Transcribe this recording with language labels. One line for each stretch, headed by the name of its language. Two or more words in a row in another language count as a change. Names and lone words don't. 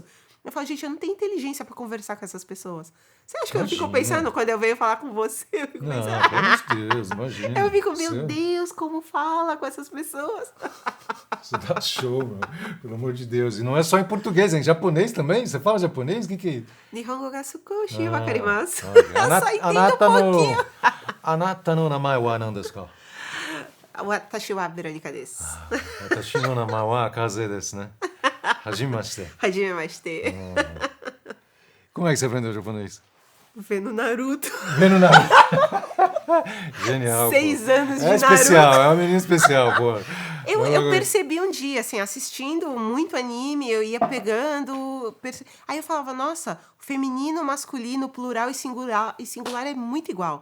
Portuguese: Eu falo, gente, eu não tenho inteligência pra conversar com essas pessoas. Você acha que eu fico pensando quando eu venho falar com você? Eu fico Não, pensando... pelo amor de Deus, imagina. Eu fico, meu Deus, como fala com essas pessoas? Você dá show, meu. Pelo amor de Deus. E não é só em português, é em japonês também? Você fala japonês? O que é?
Japanese: 日本語が少しわかります.
Portuguese: Ah, Eu só entendo um pouquinho.
Japanese: あなたの名前は何ですか? 私はヴェロニカです. 私の名前はカゼです、ね？はじめまして. はじめまして.
Portuguese: Como é que você aprendeu japonês? Vendo Naruto. Vendo Naruto. Genial. 6 anos de Naruto. Naruto. É especial, é uma menina especial, pô. Eu percebi um dia, assim, assistindo muito anime, eu ia pegando... Aí eu falava, nossa, o feminino, masculino, plural e singular é muito igual.